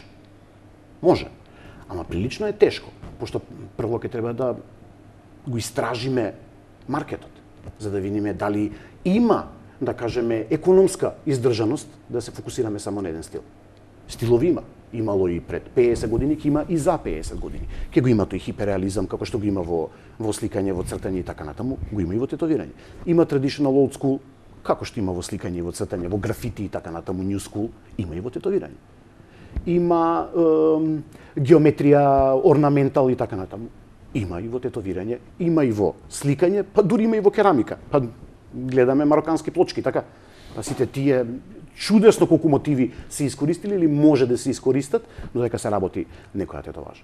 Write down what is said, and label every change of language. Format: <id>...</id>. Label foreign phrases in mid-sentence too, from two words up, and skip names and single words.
<mk>Може, ама прилично е тешко, пошто прво ќе треба да го истражиме маркетот, за да видиме дали има, да кажеме, економска издржаност да се фокусираме само на еден стил. Стилови има. Имало и пред 50 години, ќе има и за 50 години. Ќе го има тој хиперреализам, како што го има во сликање, во цртање и така натаму, го има и во тетовирање. Има</mk> <en>traditional old school,</en> <mk>како што има во сликање, во цртање, во графити и така натаму,</mk> <en>new school,</en> <mk>има и во тетовирање. Има геометрија, орнаментал и така натаму. Има и во тетовирање, има и во сликање, па дури има и во керамика. Па гледаме марокански плочки, така. Па сите тие чудесно колку мотиви се искористили или може да се искористат, но дека се работи некоја тетоважа.</mk>